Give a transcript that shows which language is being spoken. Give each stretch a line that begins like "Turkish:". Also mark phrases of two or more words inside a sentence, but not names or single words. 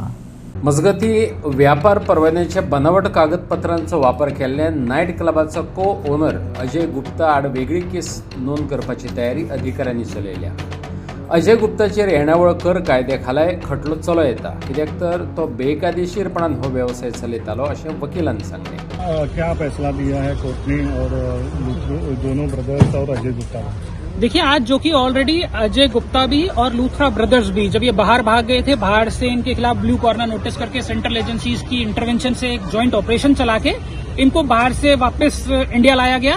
Konkani: मजगती व्यापार परवान्याच्या बनावट कागदपत्रांचो वापर केल्ल्यान नायट क्लबाचो को ओनर अजय गुप्ता आड वेगळी केस नोंद करपाची तयारी अधिकाऱ्यांनी चलयल्या. अजय गुप्ताचेर येणावळ कर कायद्या खालाय खटलो चलो येता, कित्याक तर तो बेकायदेशीरपणान हो व्यवसाय चलयतालो अशें वकिलांनी सांगलें.
Hindi: क्या फैसला दिया है कोर्ट ने और दोनों ब्रदर्स और अजय गुप्ता? देखिए, आज जो कि ऑलरेडी अजय गुप्ता भी और लूथरा ब्रदर्स भी जब ये बाहर भाग गए थे, बाहर से इनके खिलाफ
English: blue corner notice
Hindi: करके
English: central agencies
Hindi: की इंटरवेंशन से एक
English: joint operation
Hindi: चला के इनको बाहर से वापस इंडिया लाया गया.